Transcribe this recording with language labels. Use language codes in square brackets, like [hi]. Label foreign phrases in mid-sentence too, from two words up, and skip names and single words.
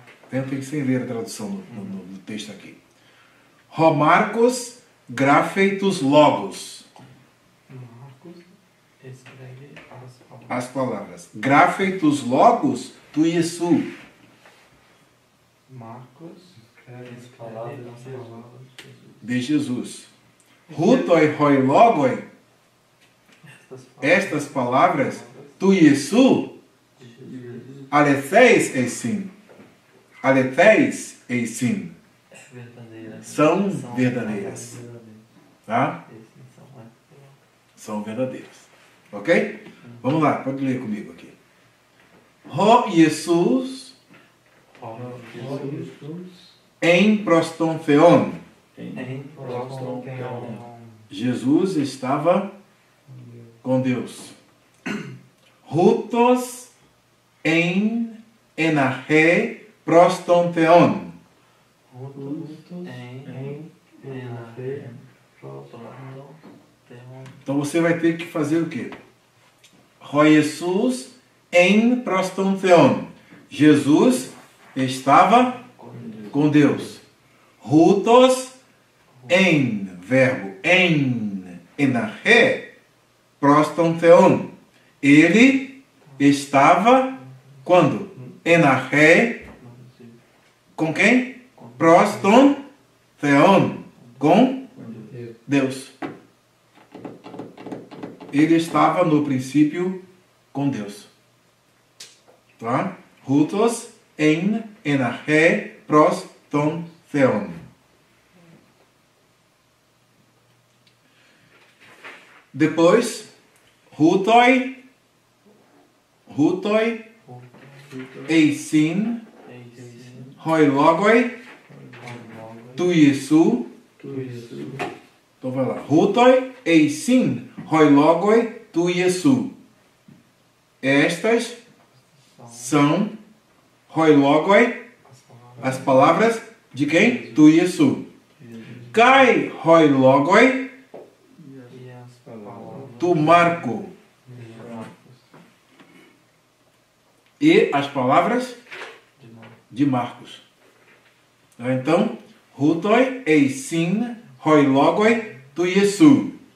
[pt] Tentem sem ler a tradução do texto aqui. [el] Ὁ Μάρκος γράφει τοὺς λόγους. [pt] Marcos escreve as palavras. As palavras. [el] Γράφει τοὺς λόγους, τοῦ Ἰησοῦ. [pt] Marcos escreve as palavras De Jesus. [el] Οὗτοι οἱ λόγοι. [pt] Estas palavras, [el] τοῦ Ἰησοῦ. Ἀληθεῖς εἰσιν. Ἀληθεῖς εἰσιν. [pt] são verdadeiras. Tá? São verdadeiras. Ok? Vamos lá, pode ler comigo aqui. [el] Ὁ Ἰησοῦς ἦν πρὸς τὸν θεόν. [pt] Jesus estava com Deus. [el] Οὗτος ἦν ἐν ἀρχῇ πρὸς τὸν θεόν. [pt] Então você vai ter que fazer o quê? [el] Ὁ Ἰησοῦς ἦν πρὸς τὸν θεόν. [pt] Jesus estava com Deus. [el] Οὗτος ἦν, verbo ἦν, ἐν ἀρχῇ, πρὸς τὸν θεόν. [pt] Ele estava quando? Enarche, com quem? [el] πρὸς τὸν θεόν, [pt] com Deus. Ele estava no princípio com Deus. Tá? [el] Οὗτος ἦν ἐν ἀρχῇ πρὸς τὸν θεόν. Depois, οὗτοί εἰσιν οἱ λόγοι τοῦ Ἰησοῦ. [pt] Então vai lá. [el] Οὗτοί εἰσιν οἱ λόγοι τοῦ Ἰησοῦ. [pt] Estas são [el] οἱ λόγοι, [pt] as palavras de quem? [el] τοῦ Ἰησοῦ. Καὶ οἱ λόγοι τοῦ Μάρκου. [pt] E as palavras de Marcos. Então, [el] οὗτοί εἰσιν οἱ λόγοι τοῦ Ἰησοῦ.